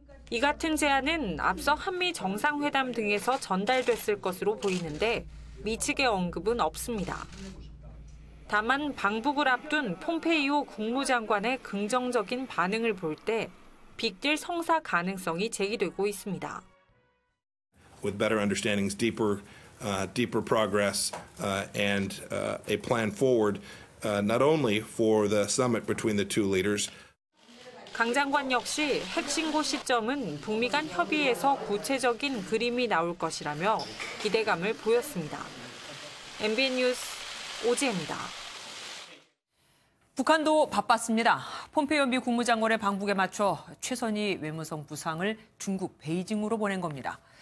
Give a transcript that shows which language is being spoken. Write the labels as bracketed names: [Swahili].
[Korean] 이 같은 제안은 앞서 한미 정상회담 등에서 전달됐을 것으로 보이는데 미 측의 언급은 없습니다. 다만 방북을 앞둔 폼페이오 국무장관의 긍정적인 반응을 볼 때 빅딜 성사 가능성이 제기되고 있습니다. [English] With better understandings, deeper progress, and a plan forward, not only for the summit between the two leaders. [Korean] 강 장관 역시 핵 신고 시점은 북미 간 협의에서 구체적인 그림이 나올 것이라며 기대감을 보였습니다. MBN 뉴스 오지혜입니다. 북한도 바빴습니다. 폼페이오 미 국무장관의 방북에 맞춰 최선희 외무성 부상을 중국 베이징으로 보낸 겁니다.